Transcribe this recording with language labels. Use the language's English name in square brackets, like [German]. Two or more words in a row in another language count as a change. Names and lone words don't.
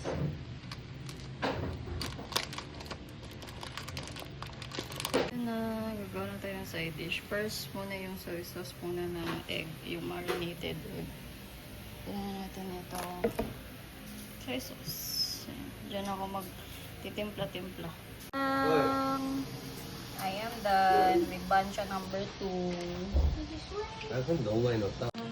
[Filipino] Gagawa na tayo ng side dish. First muna yung [English] soy sauce [Filipino] muna ng egg, yung [English] marinated egg. [Filipino] Tingnan natin ito. [English] Soy sauce. [Filipino] Diyan ako magtitimpla-timpla. [English] I am done with bancha number 2. [Korean] 아, 그럼 너무 많이 넣었다.